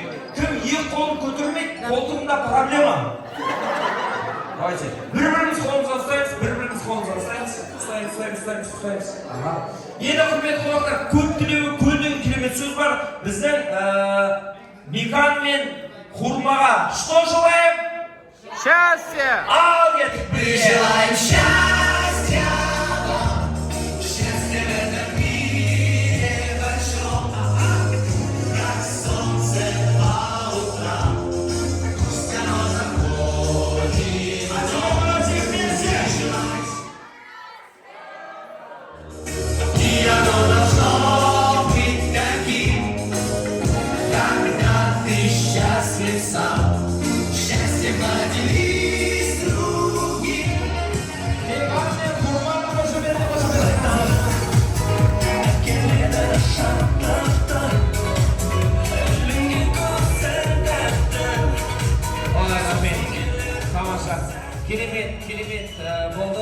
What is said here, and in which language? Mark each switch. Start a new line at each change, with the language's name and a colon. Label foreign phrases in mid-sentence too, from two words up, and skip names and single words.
Kazakh: Кім екі қолын көтермейді, қолтығында проблема. Давайте. Бір-біріміз қолымызға ұстаймыз, ұстаймыз. Енді құрметті қонақтар, көп тілеуі көл деген керемет сөз бар. Біздің Микан мен Хурмаға
Russian: что желаем?
Kazakh: Счастье! Ал кетік!
Russian: Мы желаем счастья вам, счастья в этом мире большом, как солнце по утрам, пусть оно заходит. И оно должно быть таким, когда ты счастлив сам. Счастье поделись с другим.
Kazakh: Керемет болды.